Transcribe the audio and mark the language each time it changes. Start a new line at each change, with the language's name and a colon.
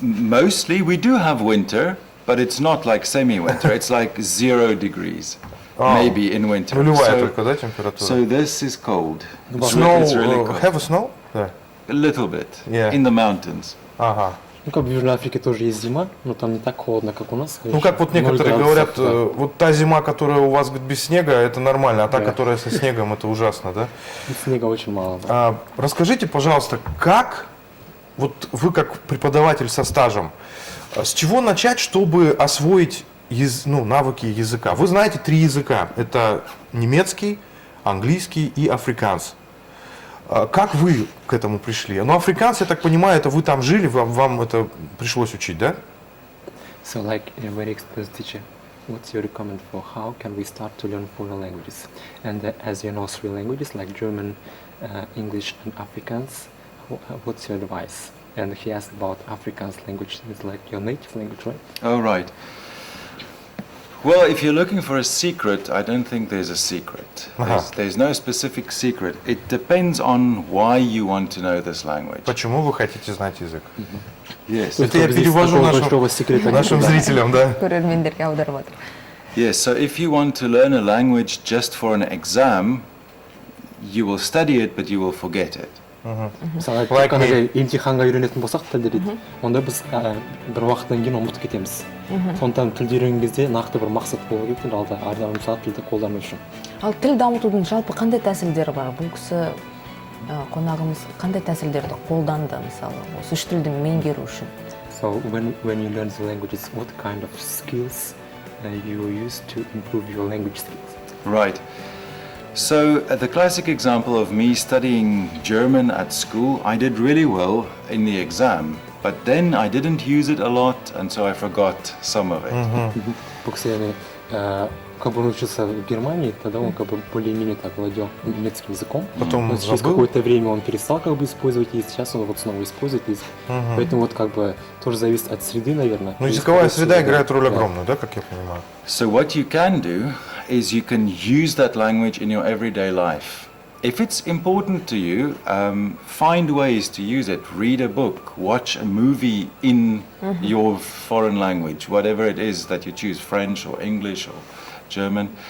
English: Mostly we do have winter, but it's not like semi-winter. It's like 0 degrees, maybe in winter.
Russian: Нулевая только, да, температура?
English: So this is cold. Snow, It's really cold. have a snow? Да. A little bit, Yeah. in the mountains.
Russian: Ага. Ну, как бы в Южной Африке тоже есть зима, но там не так холодно, как у нас. Ну, как вот некоторые говорят, вот та зима, которая у вас без снега, это нормально, а та, которая со снегом, это ужасно, да? Снега очень мало. Да. Расскажите, пожалуйста, как, вот вы как преподаватель со стажем, с чего начать, чтобы освоить навыки языка? Вы знаете 3 языка, это немецкий, английский и африканс. Как вы к этому пришли? Ну, африканцы, я так понимаю, это вы там жили, вам это пришлось учить, да?
English: So, like a very experienced teacher, what's your recommend for how can we start to learn foreign languages? And as you know 3 languages like German, English and Afrikaans, what's your advice? And he asked about Afrikaans language, it's like your native language, right? Oh, right. Well, if you're looking for a secret, I don't think there's a secret. There's no specific secret. It depends on why you want to know this language.
Russian: Почему вы хотите знать язык?
English: Yes.
Russian: Это я перевожу нашим зрителям, да?
Kazakh: Көрермендерге аударып отыр.
English: Yes, so if you want to learn a language just for an exam, you will study it, but you will forget it.
Kazakh: Мысалы, қандай емтиханға үйренетін болсақ тілді дейді, онда біз бір уақыттан кейін ұмытып кетеміз. Сондықтан тілді үйренген кезде нақты бір мақсат болу керек дейді, алда мысалы тілді қолдану үшін. Ал тіл дамытудың жалпы қандай тәсілдері бар? Бұл кісі қонағымыз қандай тәсілдерді қолданды, мысалы, осы 3 тілді меңгеру үшін?
English: So when you learn the languages, what kind of skills you use to improve your language skills? Right. So the classic example of me studying German at school, I did really well in the exam, but then I didn't use it a lot, and so I forgot some of it.
Kazakh: Бұл кісі,
Russian: как бы он учился в Германии, тогда он как бы более-менее так владел немецким языком. Потом через какое-то время он перестал как бы использовать язык, сейчас он вот снова использует язык. Поэтому вот как бы тоже зависит от среды, наверное. Ну, языковая среда играет роль огромную, да, как я понимаю?
English: So what you can do is you can use that language in your everyday life. If it's important to you, find ways to use it. Read a book, watch a movie in your foreign language, whatever it is that you choose, French or English or German.